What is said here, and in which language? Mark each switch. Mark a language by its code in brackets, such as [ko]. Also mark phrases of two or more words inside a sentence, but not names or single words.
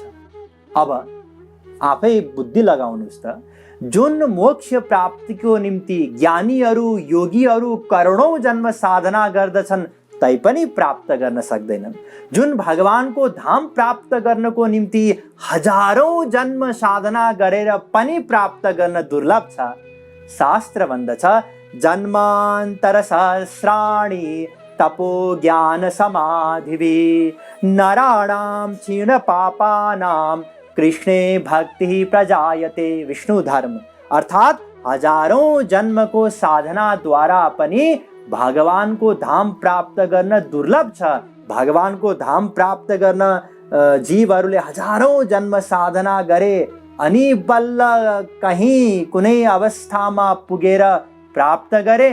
[ne] अब आफै बुद्धि लगाउनुस् त, जुन मोक्ष प्राप्तिको निम्ति ज्ञानीहरू योगीहरू करोडौं जन्म साधना गर्दछन् तैपनि प्राप्त गर्न सक्दैनन्। जुन भगवानको धाम प्राप्त गर्नको निम्ति हजारौं जन्म साधना गरेर पनि प्राप्त गर्न दुर्लभ छ। शास्त्र भन्दछ [sa] जन्मान्तर सहस्राणि तपो ज्ञान समाधिभिः नराणां क्षीण पापानां कृष्णे भक्ति प्रजायते। [ne] विष्णु धर्म अर्थात हजारौं जन्मको साधना द्वारा पनि भगवानको धाम प्राप्त गर्न दुर्लभ छ। भगवानको धाम प्राप्त गर्न जीवहरूले हजारौं जन्म साधना गरे अनि बल्ल कहीं कुनै अवस्थामा पुगेर प्राप्त गरे।